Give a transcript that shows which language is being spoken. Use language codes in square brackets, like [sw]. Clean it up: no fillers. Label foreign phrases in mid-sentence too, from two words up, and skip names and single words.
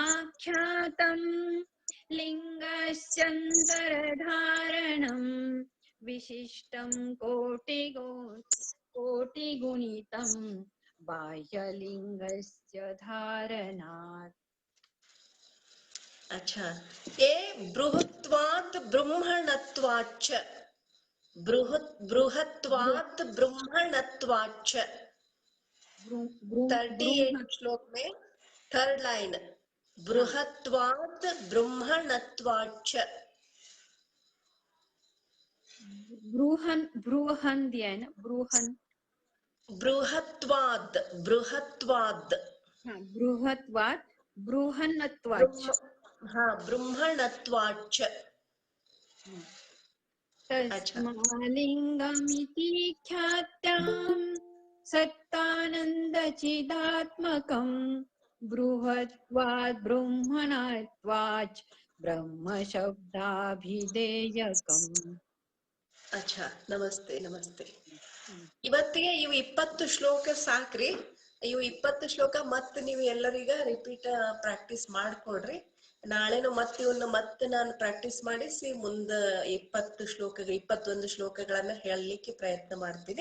[sa] निरूपाधिकमाख्यातम् लिङ्गस्यान्तरधारणम् विशिष्टं कोटिगुणितं बाह्यलिङ्गस्य धारणात्। [hi] अच्छा, ये [sa] बृहत्वात् ब्रह्मणत्वाच्च, बृहत्वात् ब्रह्मणत्वाच्च। [hi] 38 श्लोक में [en] third line, [sa] बृहत्वात् ब्रह्मणत्वाच्च। [hi] बृहन् दिया है ना, [sa] बृहत्वाद् बृहन्नत्वाच्च। [hi] हाँ, ब्रह्मणत्वाच्च। [sa] तस्मालिङ्गमिति ख्यात्यां सत्तानन्दचिदात्मकं बृहत्वात् ब्रह्मणत्वाच् ब्रह्मशब्दाभिधेयकम्। [hi] अच्छा, [kn] ನಮಸ್ತೆ ನಮಸ್ತೆ. ಇವತ್ತಿಗೆ ಇವು 20 ಶ್ಲೋಕ ಸಾಕ್ರಿ. ಇವು 20 ಶ್ಲೋಕ ಮತ್ತೆ ನೀವು ಎಲ್ಲರಿಗ [en] repeat practice [kn] ಮಾಡ್ಕೊಡ್ರಿ. ನಾಳೆನು ಮತ್ತೆ ಇವನ್ನ ಮತ್ತೆ ನಾನು ಪ್ರಾಕ್ಟೀಸ್ ಮಾಡಿಸಿ ಮುಂದ 21 ಶ್ಲೋಕಗಳನ್ನ ಹೇಳಲಿಕ್ಕೆ ಪ್ರಯತ್ನ ಮಾಡ್ತೀನಿ.